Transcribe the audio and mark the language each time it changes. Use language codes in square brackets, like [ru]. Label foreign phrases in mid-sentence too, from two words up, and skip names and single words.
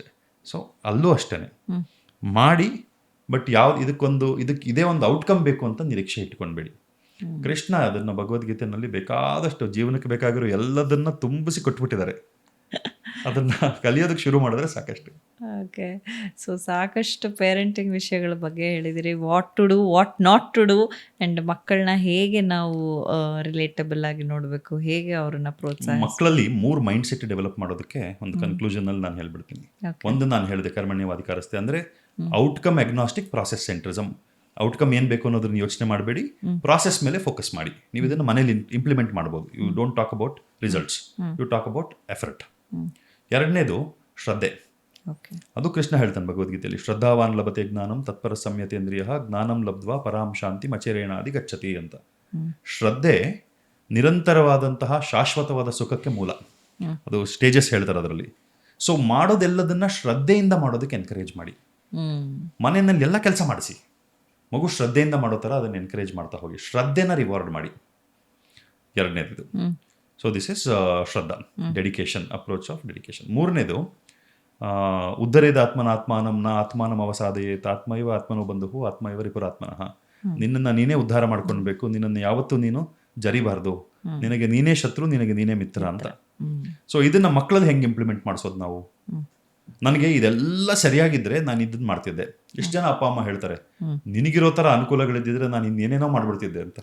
[kn] ಸೊ ಅಲ್ಲೂ ಅಷ್ಟೇ ಮಾಡಿ, ಬಟ್ ಇದಕ್ಕೆ ಇದೇ ಒಂದು ಔಟ್ಕಮ್ ಬೇಕು ಅಂತ ನಿರೀಕ್ಷೆ ಇಟ್ಕೊಳ್ಬೇಡಿ. ಕೃಷ್ಣ ಅದನ್ನು ಭಗವದ್ಗೀತೆಯಲ್ಲಿ ಬೇಕಾದಷ್ಟು ಜೀವನಕ್ಕೆ ಬೇಕಾಗಿರೋ ಎಲ್ಲದನ್ನ ತುಂಬಿಸಿ ಕೊಟ್ಬಿಟ್ಟಿದ್ದಾರೆ. ಅದನ್ನ ಕಲಿಯೋದಕ್ಕೆ ಶುರು ಮಾಡಿದ್ರೆ ಸಾಕಷ್ಟು. [en] okay, so [kn] ಸಾಕಷ್ಟು ಪೇರೆಂಟಿಂಗ್ ವಿಷಯಗಳ ಬಗ್ಗೆ ಹೇಳಿದಿರಿ. [en] What to do, what not to do, and [kn] ಮಕ್ಕಳನ್ನ ಹೇಗೆ ನಾವು ರಿಲೇಟಬಲ್ ಆಗಿ ನೋಡಬೇಕು, ಹೇಗೆ ಅವ್ರನ್ನ ಪ್ರೋತ್ಸಾಹ. ಮಕ್ಕಳಲ್ಲಿ 3 [en] mind set develop [kn] ಮಾಡೋದಕ್ಕೆ ಒಂದು ಕನ್ಕ್ಲೂಷನಲ್ಲಿ ನಾನು ಹೇಳ್ಬಿಡ್ತೀನಿ. ಒಂದು ನಾನು ಹೇಳಿದೆ ಕರ್ಮಣ್ಯವಾಧಿಕಾರಸ್ಥೆ, ಅಂದರೆ [en] outcome agnostic process centrism. [kn] ಔಟ್ಕಮ್ ಏನು ಬೇಕು ಅನ್ನೋದನ್ನ ಯೋಚನೆ ಮಾಡಬೇಡಿ, ಪ್ರಾಸೆಸ್ ಮೇಲೆ ಫೋಕಸ್ ಮಾಡಿ. ನೀವು ಇದನ್ನು ಮನೇಲಿ ಇಂಪ್ಲಿಮೆಂಟ್ ಮಾಡ್ಬೋದು. [en] You don't talk about results, you talk about effort. [kn] ಎರಡನೇದು ಶ್ರದ್ಧೆ. ಅದು ಕೃಷ್ಣ ಹೇಳ್ತಾನೆ ಭಗವದ್ಗೀತೆಯಲ್ಲಿ, [sa] ಶ್ರದ್ಧಾವಾನ್ ಲಭತೆ ಜ್ಞಾನಂ ತತ್ಪರ ಸಂಯತೇಂದ್ರಿಯ ಜ್ಞಾನಂ ಲಬ್ಧ್ವಾ ಪರಾಂ ಶಾಂತಿ ಮಚೇರೇಣಾದಿ ಗಚ್ಚತಿ ಅಂತ. [kn] ಶ್ರದ್ಧೆ ನಿರಂತರವಾದಂತಹ ಶಾಶ್ವತವಾದ ಸುಖಕ್ಕೆ ಮೂಲ. ಅದು ಸ್ಟೇಜಸ್ ಹೇಳ್ತಾರೆ ಅದರಲ್ಲಿ. ಸೊ ಮಾಡೋದೆಲ್ಲದನ್ನ ಶ್ರದ್ಧೆಯಿಂದ ಮಾಡೋದಕ್ಕೆ ಎನ್ಕರೇಜ್ ಮಾಡಿ. ಮನೆಯಲ್ಲಿ ಎಲ್ಲ ಕೆಲಸ ಮಾಡಿಸಿ, ಮಗು ಶ್ರದ್ಧೆಯಿಂದ ಮಾಡೋ ಥರ ಅದನ್ನು ಎನ್ಕರೇಜ್ ಮಾಡ್ತಾ ಹೋಗಿ, ಶ್ರದ್ಧೆನ ರಿವಾರ್ಡ್ ಮಾಡಿ. ಎರಡನೇದು. [en] So this is ಶ್ರದ್ಧಾ, dedication, approach of dedication. [sa] ಮೂರನೇದು ಉದ್ಧರೇದ ಆತ್ಮನಾತ್ಮಾನಂ ನ ಆತ್ಮಾನಂ ಅವಸಾದಯೇತ್ ಆತ್ಮೈವ ಆತ್ಮನೋ ಬಂಧು ಆತ್ಮೈವ ರಿಪುರಾತ್ಮನಃ. [kn] ನಿನ್ನನ್ನು ನೀನೇ ಉದ್ಧಾರ ಮಾಡ್ಕೊಳ್ಬೇಕು, ನಿನ್ನನ್ನು ಯಾವತ್ತೂ ನೀನು ಜರಿಬಾರ್ದು, ನಿನಗೆ ನೀನೇ ಶತ್ರು, ನಿನಗೆ ನೀನೇ ಮಿತ್ರ ಅಂತ. ಸೊ ಇದನ್ನ ಮಕ್ಕಳಲ್ಲಿ ಹೆಂಗೆ ಇಂಪ್ಲಿಮೆಂಟ್ ಮಾಡಿಸೋದು ನಾವು? ನನಗೆ ಇದೆಲ್ಲ ಸರಿಯಾಗಿದ್ರೆ ನಾನು ಇದನ್ನ ಮಾಡ್ತಿದ್ದೆ. ಎಷ್ಟು ಜನ ಅಪ್ಪ ಅಮ್ಮ ಹೇಳ್ತಾರೆ, ನಿನಗಿರೋ ಥರ ಅನುಕೂಲಗಳಿದ್ದಿದ್ರೆ ನಾನು ಇನ್ನೇನೇನೋ ಮಾಡ್ಬಿಡ್ತಿದ್ದೆ ಅಂತ.